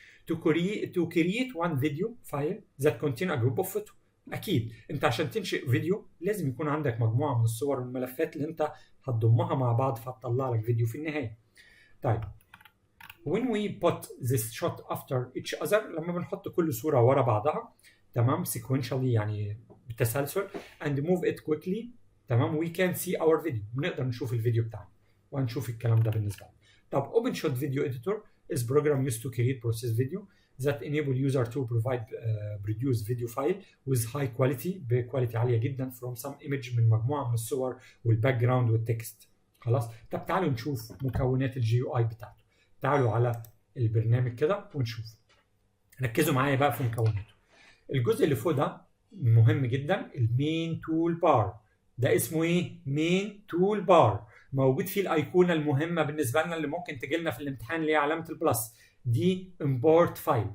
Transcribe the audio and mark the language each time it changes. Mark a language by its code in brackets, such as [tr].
[en] to create one video file that contain a group of photos. [ar] اكيد انت عشان تنشئ فيديو لازم يكون عندك مجموعه من الصور والملفات اللي انت هتضمها مع بعض فهتطلع لك فيديو في النهايه. [en] طيب when we put this shot after each other، [ar] لما بنحط كل صوره ورا بعضها، [en] تمام، sequentially [ar] يعني بالتسلسل، [en] and move it quickly، تمام، we can see our video. [ar] بنقدر نشوف الفيديو بتاعنا وهنشوف الكلام ده بالنسبه لنا. [en] طب OpenShot Video Editor is program used to create process video that enable user to produce video file with high quality، [ar] بكواليتي عاليه جدا [en] from some image، [ar] من مجموعه من الصور والباك جراوند والتكست. خلاص. طب تعالوا نشوف مكونات الجي يو اي بتاعته. تعالوا على البرنامج كده ونشوف. ركزوا معايا بقى في مكوناته. الجزء اللي فوق ده مهم جدا، المين تول بار. ده اسمه ايه؟ مين تول بار. موجود فيه الايقونه المهمه بالنسبه لنا اللي ممكن تجي لنا في الامتحان اللي هي علامه البلس دي. امبورت فايل.